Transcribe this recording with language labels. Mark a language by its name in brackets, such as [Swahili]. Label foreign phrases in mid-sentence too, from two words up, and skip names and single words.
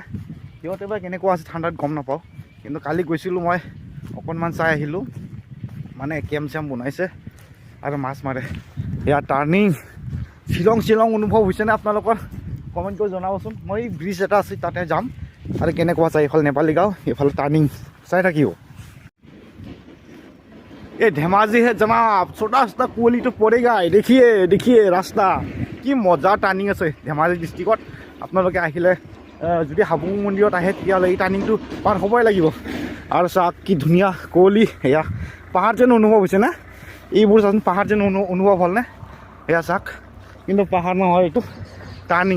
[Assamese] সিহঁতে বা কেনেকুৱা আছে ঠাণ্ডাত গম নাপাওঁ, কিন্তু কালি গৈছিলোঁ মই, অকণমান চাই আহিলোঁ। মানে কেম্প চেম্প বনাইছে আৰু মাছ মাৰে। এয়া টাৰ্ণিং, শ্বিলং অনুভৱ হৈছেনে আপোনালোকৰ? কমেণ্ট কৰি জনাবচোন। মই ব্ৰিজ এটা আছে তাতে যাম। আৰু কেনেকুৱা চাই, এইফালে নেপালী গাঁও, এইফালে টাৰ্ণিং চাই থাকিব। [Hindi] ये धेमाजी है जनाब छोटा छोटा कुँवली तो पड़ेगा। देखिए रास्ता [Assamese] কি মজা টাৰ্ণিং আছে ধেমাজি ডিষ্ট্ৰিক্টত। আপোনালোকে আহিলে যদি হাবুং মন্দিৰত আহে তেতিয়াহ'লে এই টাৰ্ণিংটো পাৰ হ'বই লাগিব। আৰু চাওক কি ধুনীয়া কুঁৱলী, এয়া পাহাৰ যেন অনুভৱ হৈছে না? এইবোৰ চাচোন পাহাৰ যেন অনুভৱ হ'লনে? এয়া চাওক, কিন্তু পাহাৰ নহয়, এইটো টাৰ্ণিং।